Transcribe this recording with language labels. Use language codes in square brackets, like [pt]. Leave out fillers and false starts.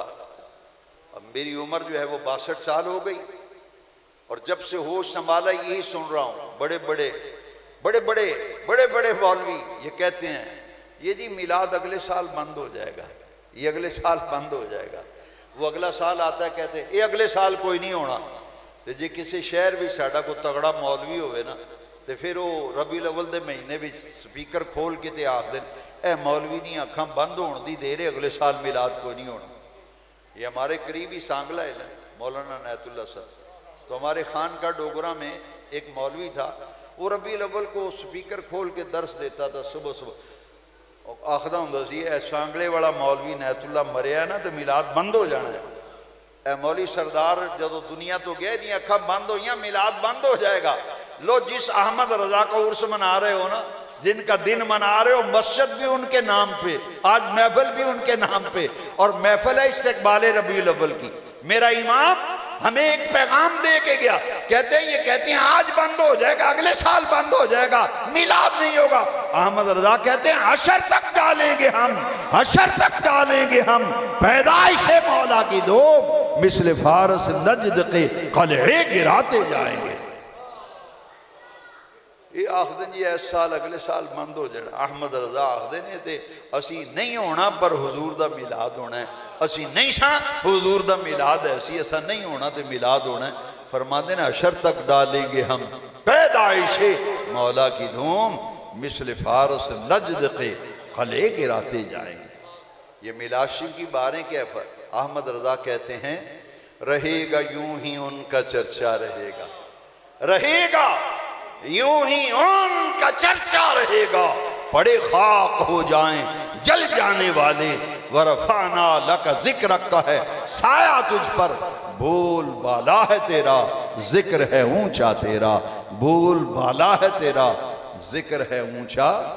[ur] اب میری عمر جو ہے وہ 62 سال ہو گئی اور جب سے ہوش سنبھالا یہی سن رہا ہوں. بڑے بڑے مولوی یہ کہتے ہیں یہ جی میلاد اگلے سال بند ہو جائے گا, یہ اگلے سال بند ہو جائے گا. وہ اگلا سال آتا ہے کہتے ہیں یہ اگلے سال کوئی نہیں ہونا. [pa] تو جی کسی شہر بھی ساڈا کو تگڑا مولوی ہوئے نا تو پھر وہ ربیع الاول دے مہینے بھی سپیکر کھول کے تے آخ دیں اے مولوی دی آنکھاں بند ہون دی دیر ہے, اگلے سال میلاد کوئی نہیں ہونا. [ur] یہ ہمارے قریبی سانگلہ ہے نا مولانا عنایت اللہ صاحب, تو ہمارے خان کا ڈوگرا میں ایک مولوی تھا, وہ ربیع الاول کو سپیکر کھول کے درس دیتا تھا صبح. [pa] آخدہ ہوں سی اے سانگلے والا مولوی عنایت اللہ مریا نا تو میلاد بند ہو جانا ہے. اے مولوی سردار جدو دنیا تو گئے دی اکھاں بند ہوئیاں میلاد بند ہو جائے گا. [ur] لو جس احمد رضا کا عرس منا رہے ہو نا, جن کا دن منا رہے ہو, مسجد بھی ان کے نام پہ, آج محفل بھی ان کے نام پہ, اور محفل ہے استقبال ربیع الاول کی. میرا امام ہمیں ایک پیغام دے کے گیا, کہتے ہیں آج بند ہو جائے گا, اگلے سال بند ہو جائے گا, میلاد نہیں ہوگا. احمد رضا کہتے ہیں حشر تک ڈالیں گے ہم, حشر تک ڈالیں گے ہم پیدائش مولا کی دوم, مثل فارس نجد کے قلعے گراتے جائیں گے. یہ آخدن جی اس سال اگلے سال بند ہو جائے. [pa] احمد رضا آخدن تے اسی نہیں ہونا پر حضور دا میلاد ہونا ہے, اسی نہیں سا حضور دا میلاد ہے, اسی ایسا نہیں ہونا تے میلاد ہونا ہے. [ur] فرما دینا حشر تک ڈالیں گے ہم پیدائش مولا کی دھوم, مثل فارس نجد کے قلعے گراتے جائیں گے. یہ میلاد شریف کی باریں کیا ہے. احمد رضا کہتے ہیں رہے گا یوں ہی ان کا چرچا رہے گا, رہے گا یوں ہی ان کا چرچا رہے گا, پڑے خاک ہو جائیں جل جانے والے, ورفعنا لک ذکرک کا ہے سایہ تجھ پر, بول بالا ہے تیرا ذکر ہے اونچا تیرا, بول بالا ہے تیرا ذکر ہے اونچا.